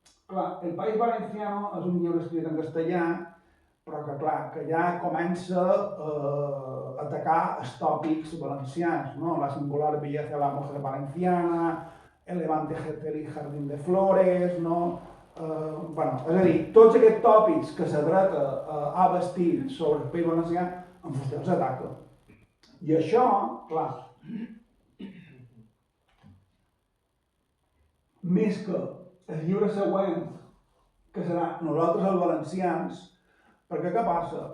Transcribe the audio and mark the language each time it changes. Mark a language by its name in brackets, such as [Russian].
[Catalan] Clar, el País Valenciano és un llibre escrit en castellà, però que ja comença a atacar els tòpics valencians, no? [Spanish] La singular belleza de la mujer valenciana, el levante y jardín de flores, no? [Catalan] És a dir, tots aquests tòpics que la dreta ha vestit sobre el País Valencià, en Fuster els ataca. I això, clar, més que el llibre següent, que serà Nosaltres els valencians, perquè què passa?